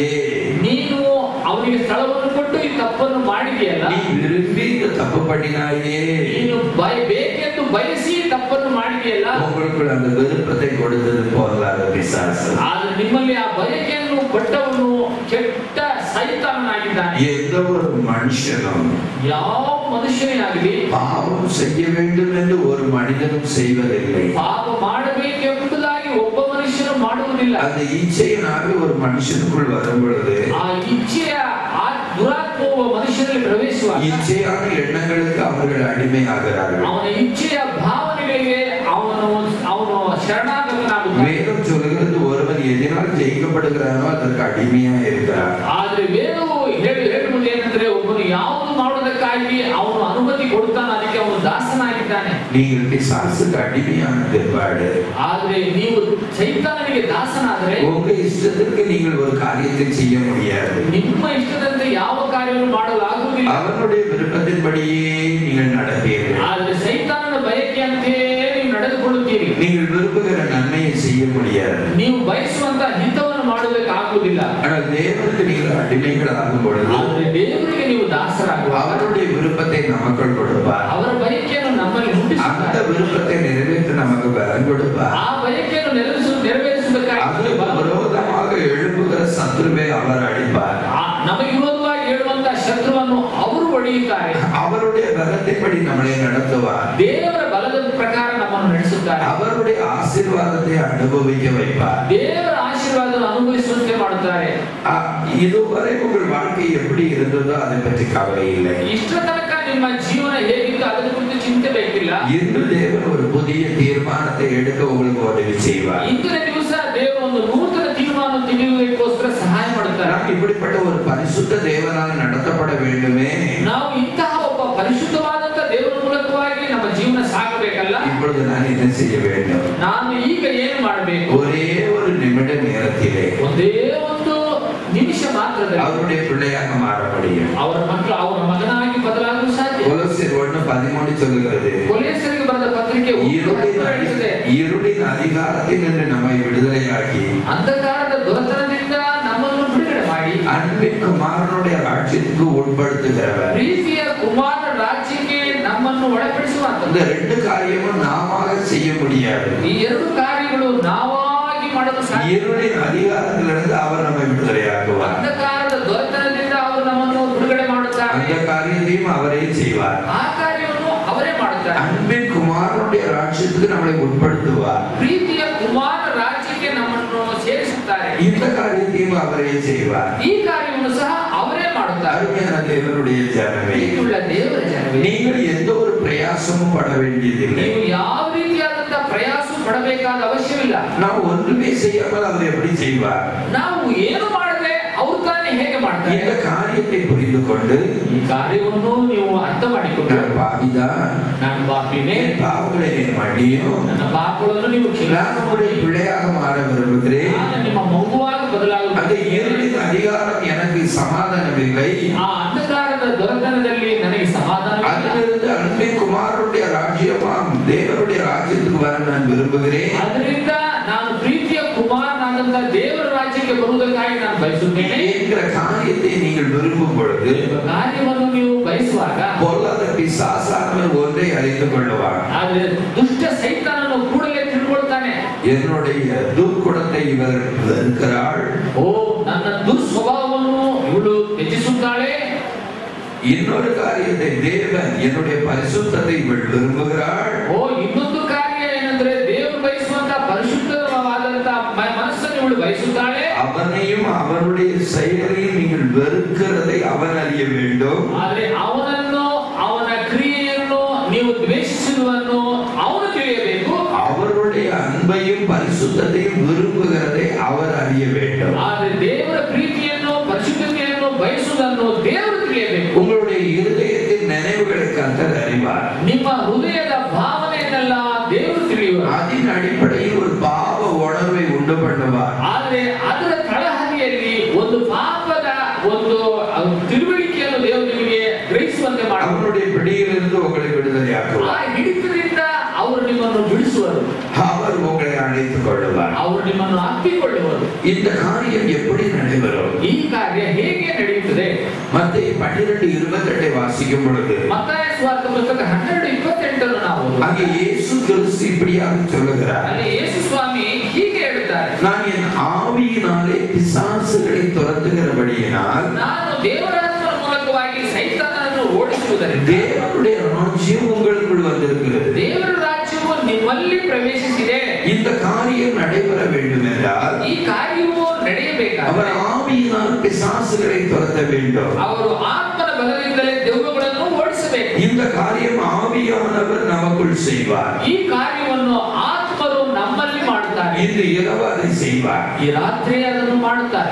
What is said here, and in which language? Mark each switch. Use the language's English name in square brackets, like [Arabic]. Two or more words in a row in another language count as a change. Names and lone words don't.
[Kannada] ನೀನು ಅವನಿಗೆ ಸ್ಥಳವನ್ನು ಕೊಟ್ಟು ಈ ತಪ್ಪನ್ನು ಮಾಡಿದೆಯಲ್ಲ, [Tamil] நீ விரும்பி இந்த தப்பு பண்ணினாயே, [Kannada] ನೀನು ಬೇಕೆಂದು ಬಯಸಿ ತಪ್ಪನ್ನು ಮಾಡಿದೆಯಲ್ಲ, [Tamil] உங்களுக்குள் அந்த விருப்பத்தை கொடுத்தது போலாத பிசாசு. [Kannada] ಆದ್ರೆ ನಿಮ್ಮಲ್ಲಿ ಆ ಬಯಕೆಯನ್ನು ಕೊಟ್ಟವನು ಕೆಟ್ಟ ಸೈತಾನನಾಗಿದ್ದಾನೆ. [Tamil] எந்த ஒரு மனுஷனும் [Kannada] ಯಾವ ಮನುಷ್ಯನೇ ಆಗಲಿ [Tamil] பாவம் செய்ய வேண்டும் என்று ஒரு மனிதனும் செய்வதில்லை. [Kannada] ಪಾಪ ಮಾಡಬೇಕೆಂಬುದಾಗಿ ಒಬ್ಬ ಮನುಷ್ಯನು ಮಾಡುವುದಿಲ್ಲ. [Tamil] அந்த இச்சையினாலே ஒரு மனுஷனுக்குள் வரும் பொழுது [Kannada] ಆ ಇಚ್ಛೆಯ ಆ ದುರಾತ್ಮವು ಮನುಷ್ಯನಲ್ಲಿ ಪ್ರವೇಶವಾಗಿ [Tamil] இச்சையான எண்ணங்களுக்கு அவர்கள் அடிமையாகிறார்கள். [Kannada] ಅವನ ಇಚ್ಛೆಯ ಭಾವನೆಗಳಿಗೆ ಅವನು ಶರಣಾಗತನಾಗುತ್ತಾನೆ. [Tamil] வேதம் சொல்கிறது ஒருவன் எதனால் ஜெயிக்கப்படுகிறானோ அதற்கு அடிமையா இருக்கிறார். [Kannada] ಆದ್ರೆ ವೇದವು ಹೇಳುವುದು ಏನಂದ್ರೆ ಒಬ್ಬನು ಯಾವುದು ಮಾಡುವುದಕ್ಕಾಗಿ ಅವನು ಅನುಮತಿ ಕೊಡುತ್ತಾನೆ, ಅದಕ್ಕೆ ಅವನು ದಾಸನಾಗಿದ್ದಾನೆ. [Tamil] நீங்கள் பிசாசுக்கு அடிமையான பிற்பாடு [Kannada] ಆದ್ರೆ ನೀವು ಸೈತಾನನಿಗೆ ದಾಸನಾದರೆ [Tamil] உங்க இஷ்டத்திற்கு நீங்கள் ஒரு காரியத்தை செய்ய முடியாது. [Kannada] ನಿಮ್ಮ ಇಷ್ಟದಂತೆ ಯಾವ ಕಾರ್ಯವನ್ನು ಮಾಡಲಾಗುವುದಿಲ್ಲ. [Tamil] அவனுடைய விருப்பத்தின்படியே நீங்கள் நடப்பீர்கள். [Kannada] ಆದ್ರೆ ಸೈತಾನನ ಬಯಕೆಯಂತೆಯೇ ನೀವು ನಡೆದುಕೊಳ್ಳುತ್ತೀರಿ. [Tamil] நீங்கள் விரும்புகிற நன்மையை செய்ய முடியாது. [Kannada] ನೀವು ಬಯಸುವಂತ ಹಿತವನ್ನು ಮಾಡುವುದಕ್ಕೆ ಆಗುವುದಿಲ್ಲ. [Tamil] ஆனால் தேவனுக்கு நீங்கள் அடிமைகளாகும் பொழுது [Kannada] ಆದ್ರೆ ದೇವರಿಗೆ ನೀವು ದಾಸರಾಗುವಾಗ [Tamil] அவருடைய விருப்பத்தை நமக்குள் கொடுப்பார். [Kannada] ಅವರ ಬಯಕೆಯನ್ನು ನಮ್ಮಲ್ಲಿ [Tamil] அந்த [Kannada] ಹುಟ್ಟಿಸುತ್ತಾರೆ. [Tamil] விருப்பத்தை நிறைவேற்ற நமக்கு பலன் கொடுப்பார். [Kannada] ಆ ಬಯಕೆಯನ್ನು ನೆರವೇರಿಸುವುದಕ್ಕಾಗಿ [Tamil] அதுக்கு விரோதமாக எழுப்புகிற சத்துருவை அவர் அடிப்பார். [Kannada] ನಮಗೆ ವಿರೋಧವಾಗಿ ಹೇಳುವಂತ ಶತ್ರುವನ್ನು ಅವರು ಹೊಡೆಯುತ್ತಾರೆ. [Tamil] அவருடைய பலத்தின்படி நம்மளை நடத்துவார். [Kannada] ದೇವರ ಬಲದ ಪ್ರಕಾರ ನಮ್ಮನ್ನು ನಡೆಸುತ್ತಾರೆ. [Tamil] அவருடைய ஆசீர்வாதத்தை அனுபவிக்க வைப்பார். [Kannada] ದೇವರ ಆಶೀರ್ವಾದವನ್ನು ಅನುಭವಿಸುವಂತೆ ಮಾಡುತ್ತಾರೆ. [Tamil] இதுவரை உங்கள் வாழ்க்கை எப்படி இருந்ததோ அதை பற்றி கவலை இல்லை. [Kannada] ಇಷ್ಟ ತನಕ ನಿಮ್ಮ ಜೀವನ ಹೇಗಿತ್ತು ಅದರ ಕುರಿತು ಚಿಂತೆ ಬೇಕಿಲ್ಲ. [Tamil] இன்று தேவன் ஒரு புதிய தீர்மானத்தை எடுக்க உங்களுக்கு உதவி செய்வார். [Kannada] ಇಂದಿನ ದಿವಸ ದೇವರು ಒಂದು ನೂತನ ತೀರ್ಮಾನ ತೆಗೆಯುವುದಕ್ಕೋಸ್ಕರ ಸಹಾಯ ಮಾಡುತ್ತಾರೆ. [Tamil] நாம் இப்படிப்பட்ட ஒரு பரிசுத்த தேவனால் நடத்தப்பட வேண்டுமே. [Kannada] ನಾವು ಇಂತಹ ಒಬ್ಬ ಪರಿಶುದ್ಧವಾದಂತ ದೇವರ ಮೂಲಕವಾಗಿ ನಮ್ಮ ಜೀವನ ಸಾಗಬೇಕಲ್ಲ. [Tamil] இப்பொழுது நான் என்ன செய்ய வேண்டும்? [Kannada] ನಾನು ಈಗ ಏನು ಮಾಡಬೇಕು? [Tamil] ஒரே ஒரு நிமிட நேரத்திலே [Kannada] ಒಂದೇ ಒಂದು ನಿಮಿಷ ಮಾತ್ರದಲ್ಲಿ [Tamil] அவருடைய பிள்ளையாக மாற முடியும். [Kannada] ಅವರ ಮಕ್ಕಳು ಅವರ ಮಗನಾಗಿ ಬದಲಾಗಲು ಸಾಧ್ಯ. [Tamil] 13 சொல்லுகிறது, [Kannada] கொலோசியருக்கு ಬರೆದ ಪತ್ರಿಕೆ [Tamil] இருளின் அதிகாரத்தில் நின்று நம்மை விடுதலையாக்கி [Kannada] ಅಂಧಕಾರದ ದೊರೆತನದಿಂದ ನಮ್ಮನ್ನು ಬಿಡುಗಡೆ ಮಾಡಿ [Tamil] அன்பின் குமாரனுடைய ராஜ்யத்துக்கு உட்படுத்துகிறவர். [Kannada] ಪ್ರೀತಿಯ ಕುಮಾರನ ರಾಜ್ಯಕ್ಕೆ ನಮ್ಮನ್ನು ಒಳಪಡಿಸುವಂತ [Tamil] இந்த ரெண்டு காரியமும் நாம செய்ய முடியாது. [Kannada] ಈ ಎರಡು ಕಾರ್ಯಗಳು ನಾವಾಗಿ ಮಾಡಲು ಸಾಧ್ಯ. [Tamil] இருளின் அதிகாரத்திலிருந்து அவர் நம்மை விடுதலையாக்குவார். [Kannada] ಅಂಧಕಾರದ ದೊರೆತನದಿಂದ ಅವರು ನಮ್ಮನ್ನು ಬಿಡುಗಡೆ ಮಾಡುತ್ತಾರೆ. [Tamil] அந்த காரியத்தையும் அவரே செய்வார். [Kannada] ಆ ಕಾರ್ಯವನ್ನು ಅವರೇ ಮಾಡುತ್ತಾರೆ. [Tamil] அன்பின் குமாரனுடைய ராஜ்யத்துக்கு நம்மை உட்படுத்துவார். [Kannada] ಪ್ರೀತಿಯ ಕುಮಾರನ ರಾಜ್ಯಕ್ಕೆ ನಮ್ಮನ್ನು ಸೇರಿಸುತ್ತಾರೆ. [Tamil] இந்த காரியத்தையும் அவரே செய்வார். [Kannada] ಈ ಕಾರ್ಯವನ್ನು ಸಹ ಅವರೇ ಮಾಡುತ್ತಾರೆ. [Tamil] அருமையான தேவனுடைய ஜனமே, [Kannada] ಪ್ರೀತಿಯುಳ್ಳ ದೇವರ ಜನರೇ, [Tamil] நீங்கள் எந்த ஒரு பிரயாசமும் பட வேண்டியதில்லை. [Kannada] ನೀವು ಯಾವ ರೀತಿಯಾದಂತಹ ಪ್ರಯಾಸ ಪಡಬೇಕಾದ ಅವಶ್ಯವಿಲ್ಲ. [Tamil] ನಾವು ஒன்றுமே செய்யாமல் அவர் எப்படி செய்வார்? [Kannada] ನಾವು ಏನು ಮಾಡದೆ ಅವರು ತಾನೇ ಹೇಗೆ ಮಾಡ್ತಾರೆ? [Tamil] இந்த காரியத்தை புரிந்து கொண்டு [Kannada] ಈ ಕಾರ್ಯವನ್ನು ನೀವು ಅರ್ಥ ಮಾಡಿಕೊಂಡು, [Tamil] நான் பாவிதான், [Kannada] ನಾನು ಪಾಪಿನೇ, [Tamil] என் பாவங்களை நீ மன்னியும், [Kannada] ನನ್ನ ಪಾಪಗಳನ್ನು ನೀವು [Tamil] நான் உங்களுடைய பிள்ளையாக மாற விரும்புகிறேன். [Kannada] ನಾನು ನಿಮ್ಮ ಮಗುವಾಗಿ [Tamil] அந்த [Kannada] ಬದಲಾಗುತ್ತೇನೆ. [Tamil] இருளின் அதிகாரம் எனக்கு சமாதானமில்லை. [Kannada] ಆ ಅಂಧಕಾರದ ದೊರೆತನದಲ್ಲಿ ನನಗೆ ಸಮಾಧಾನ. [Tamil] அதிலிருந்து அன்பின் குமாரனுடைய ராஜ்யமாம் தேவனுடைய ராஜ்யத்துக்கு வர நான் விரும்புகிறேன். [Kannada] ಅದರಿಂದ ನಾನು ಪ್ರೀತಿಯ ಕುಮಾರನಾದಂತ ದೇವರ ರಾಜ್ಯಕ್ಕೆ ಬರುವುದಕ್ಕಾಗಿ ನಾನು ಬಯಸುತ್ತೇನೆ [Tamil] என்கிற காரியத்தை நீங்கள் விரும்பும் பொழுது [Kannada] ಕಾರ್ಯವನ್ನು ನೀವು ಬಯಸುವಾಗ [Tamil] பொல்லாத பிசாசானவன் ஒன்றை அறிந்து கொள்ளுவான். [Kannada] ಆದ್ರೆ ದುಷ್ಟ ಸೈತಾನನು ಕೂಡಲೇ ತಿಳ್ಕೊಳ್ತಾನೆ, [Tamil] என்னுடைய துர்க்குணத்தை இவர் வெறுக்கிறாள், [Kannada] ಓ ನನ್ನ ದುಸ್ವಭಾವವನ್ನು ಇವಳು ತ್ಯಜಿಸುತ್ತಾಳೆ. [Tamil] இன்னொரு காரியத்தை தேவன் என்னுடைய பரிசுத்தத்தை இவள் விரும்புகிறாள். [Kannada] ಓ ಇನ್ನೊಂದು ಕಾರ್ಯ ಏನಂದ್ರೆ ದೇವರು ಬಯಸುವಂತ ಪರಿಶುದ್ಧವಾದಂತ ಮನಸ್ಸನ್ನು ಇವಳು ಬಯಸುತ್ತಾಳೆ. [Tamil] அவனையும் அவனுடைய செயலையும் நீங்கள் வெறுக்கிறதை அவன் அறிய வேண்டும். [Kannada] ಆದ್ರೆ ಅವನನ್ನು ಅವನ ಕ್ರಿಯೆಯನ್ನು ನೀವು ದ್ವೇಷಿಸುವುದನ್ನು ಅವನು ತಿಳಿಯಬೇಕು. [Tamil] அவருடைய அன்பையும் பரிசுத்தத்தையும் விரும்புகிறதை அவர் அறிய வேண்டும். [Kannada] ಆದ್ರೆ ದೇವರ ಪ್ರೀತಿಯನ್ನು ಪರಿಶುದ್ಧತೆಯನ್ನು ಬಯಸುವುದನ್ನು ದೇವರು ತಿಳಿಯಬೇಕು. [Tamil] உங்களுடைய இருதயத்தின் நினைவுகளை கர்த்தர் அறிவார். [Kannada] ನಿಮ್ಮ ಹೃದಯದ ಭಾವನೆಯನ್ನೆಲ್ಲ ದೇವರು ತಿಳಿಯುವರು. [Tamil] அதன் அடிப்படையில் ஒரு பாவ உணர்வை உண்டு பண்ணுவார். [Kannada] ಆದ್ರೆ ಅದರ ತಳಹದಿಯಲ್ಲಿ ಒಂದು ಪಾಪದ ಒಂದು ತಿಳುವಳಿಕೆಯನ್ನು ದೇವರು ನಿಮಗೆ ಗ್ರಹಿಸುವಂತೆ ಮಾಡುವರು. [Tamil] அவருடைய பிடியிலிருந்து உங்களை விடுதலையாக்குவார். [Kannada] ಆ ಹಿಡಿತದಿಂದ ಅವರು ನಿಮ್ಮನ್ನು ಬಿಡಿಸುವರು. [Tamil] அவர் உங்களை அழைத்துக் கொள்ளுவார். [Kannada] ಅವರು ನಿಮ್ಮನ್ನು ಅಪ್ಪಿಕೊಳ್ಳುವರು. [Tamil] இந்த காரியம் எப்படி நடைபெறும்? [Kannada] ಈ ಕಾರ್ಯ ಹೇಗೆ ನಡೆಯುತ್ತದೆ? [Tamil] மத்தேயு 12:28 வாசிக்கும் பொழுது [Kannada] ಮತ್ತಾಯ ಸುವಾರ್ತೆ ಪುಸ್ತಕ 12:28 ನಾವು [Tamil] அங்கே இயேசு கிறிஸ்து இப்படியாக சொல்லுகிறார், [Kannada] ಅಲ್ಲಿ ಯೇಸು ಸ್ವಾಮಿ ಹೀಗೆ ಹೇಳುತ್ತಾರೆ, [Tamil] நான் என் ஆவியினாலே பிசாசுகளை துரத்துகிறபடியினால் [Kannada] ನಾನು ದೇವರಾತ್ಮನ ಮೂಲಕವಾಗಿ ಸೈತಾನನನ್ನು ಓಡಿಸುವುದರಿಂದ [Tamil] தேவனுடைய ராஜ்யம் உங்களுக்குள் வந்திருக்கிறது. [Kannada] ದೇವರ ರಾಜ್ಯವು ನಿಮ್ಮಲ್ಲಿ ಪ್ರವೇಶಿಸಿದೆ. [Tamil] இந்த காரியம் நடைபெற வேண்டும் என்றால் [Kannada] ಈ ಕಾರ್ಯವು ನಡೆಯಬೇಕಾದರೆ [Tamil] அவர் ஆவியினால் பிசாசுகளை துரத்த வேண்டும். [Kannada] ಅವರು ಆತ್ಮನ ಬಲದಿಂದಲೇ ದೆವ್ವಗಳನ್ನು ಓಡಿಸಬೇಕು. [Tamil] இந்த காரியம் ஆவியானவர் நமக்குள் செய்வார். [Kannada] ಈ ಕಾರ್ಯವನ್ನು ಆತ್ಮರು ನಮ್ಮಲ್ಲಿ ಮಾಡುತ್ತಾರೆ. [Tamil] இந்த இரவு அதை செய்வார். [Kannada] ಈ ರಾತ್ರಿ ಅದನ್ನು ಮಾಡುತ್ತಾರೆ.